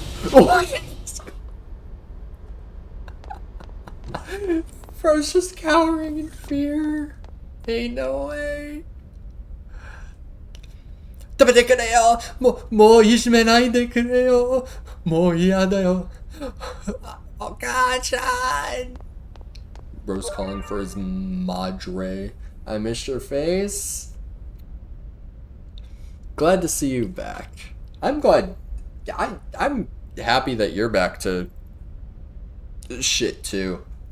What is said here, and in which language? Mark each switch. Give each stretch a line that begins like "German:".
English: What? Bro's just cowering in fear. Ain't no way.
Japanese: 食べてくれよ。もういじめないでくれよ。もう嫌だよ。お母ちゃん。
English: Bro's calling for his madre. I missed your face. Glad to see you back. I'm glad. I'm happy that you're back to shit too.